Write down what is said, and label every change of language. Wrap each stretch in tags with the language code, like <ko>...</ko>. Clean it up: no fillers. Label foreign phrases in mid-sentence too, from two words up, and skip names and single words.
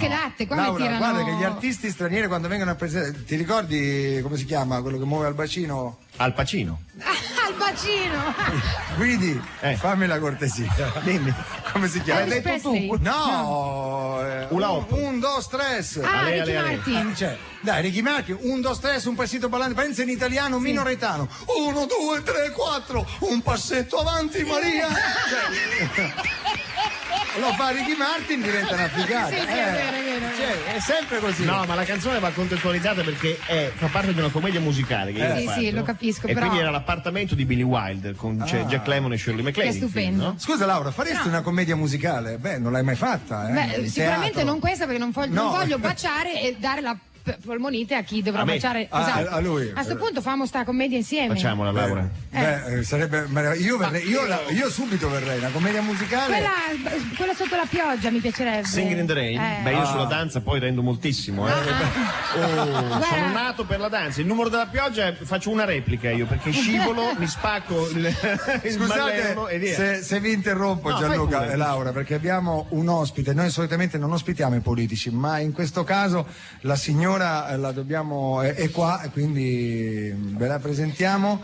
<it>che latte, qua Laura, mi tirano. guarda che gli artisti stranieri quando vengono a presentare, ti ricordi come si chiama quello che muove al bacino? Al Pacino. Al bacino. Guidi, fammi la cortesia. Dimmi. Come si chiama? Elvis Presley. No, Ula Hop. un, dos, tres. Ah, Ricky Martin. Cioè, dai, Ricky Martin, un, dos, tres, un passito ballante, pensa in italiano minoretano. 1, 2, 3, 4, un passetto avanti, Maria. Lo fa Ricky Martin, diventa una figata. Sì, è vero. Cioè, è sempre così. No, ma la canzone va contestualizzata perché fa parte di una commedia musicale che io ho fatto. Sì, lo capisco, e però. quindi era l'appartamento di Billy Wilder con Jack Lemmon e Shirley MacLaine. Che è stupendo. No? Scusa Laura, faresti una commedia musicale? Beh, non l'hai mai fatta, Beh, in sicuramente teatro. non questa perché non voglio baciare e dare la polmonite a chi dovrà A me. baciare. Ah, Esatto. a lui. A questo punto famo sta commedia insieme. Facciamola, Laura. Beh, sarebbe io subito verrei, una commedia musicale. Quella sotto la pioggia mi piacerebbe. Singing in the Rain? Beh, io sulla danza poi rendo moltissimo. Sono nato per la danza. Il numero della pioggia faccio una replica io, perché scivolo, mi spacco il malleolo e via. Se vi interrompo, No, Gianluca fai pure. e Laura, perché abbiamo un ospite. Noi solitamente non ospitiamo i politici, ma in questo caso la signora la dobbiamo è qua, e quindi ve la presentiamo.</it>